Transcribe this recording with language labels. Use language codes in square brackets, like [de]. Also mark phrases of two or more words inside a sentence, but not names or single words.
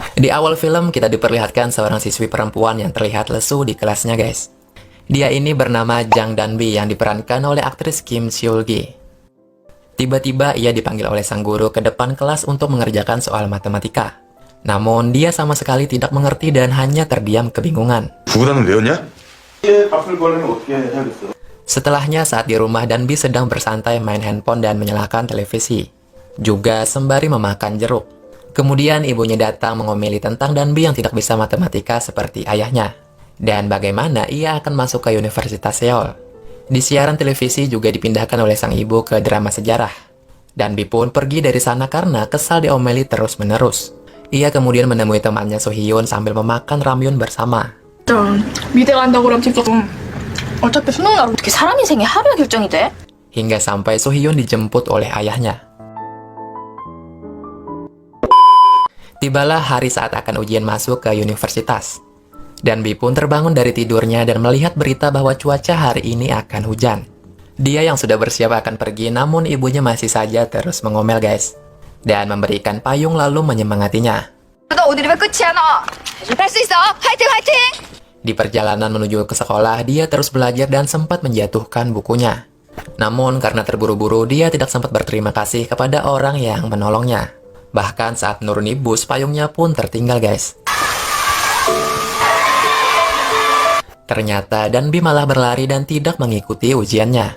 [id] Di awal film, kita diperlihatkan seorang siswi perempuan yang terlihat lesu di kelasnya, guys. Dia ini bernama Jang Danbi yang diperankan oleh aktris Kim Seul-gi. Tiba-tiba ia dipanggil oleh sang guru ke depan kelas untuk mengerjakan soal matematika. Namun, dia sama sekali tidak mengerti dan hanya terdiam kebingungan. [ko] 구구단은 외웠냐? [id] Setelahnya, saat di rumah, Danbi sedang bersantai main handphone dan menyalakan televisi. Juga sembari memakan jeruk. Kemudian, ibunya datang mengomeli tentang Danbi yang tidak bisa matematika seperti ayahnya. Dan bagaimana ia akan masuk ke Universitas Seoul. Di siaran televisi juga dipindahkan oleh sang ibu ke drama sejarah. Danbi pun pergi dari sana karena kesal diomeli terus-menerus. Ia kemudian menemui temannya So-hyun sambil memakan ramyun bersama. [ko] 미대 간다고 그러면 진짜 어차피 수능 날 어떻게 사람 인생이 하루에 결정이 돼? [id] Hingga sampai So-hyun dijemput oleh ayahnya. Tibalah hari saat akan ujian masuk ke universitas. Danbi pun terbangun dari tidurnya dan melihat berita bahwa cuaca hari ini akan hujan. Dia yang sudah bersiap akan pergi, namun ibunya masih saja terus mengomel, guys. Dan memberikan payung lalu menyemangatinya. [ko] 너 오늘이면 끝이야 너. 할 수 있어. 화이팅 화이팅. [id] Di perjalanan menuju ke sekolah, dia terus belajar dan sempat menjatuhkan bukunya. Namun karena terburu-buru, dia tidak sempat berterima kasih kepada orang yang menolongnya. Bahkan saat menuruni bus, payungnya pun tertinggal, guys. Ternyata Danbi malah berlari dan tidak mengikuti ujiannya.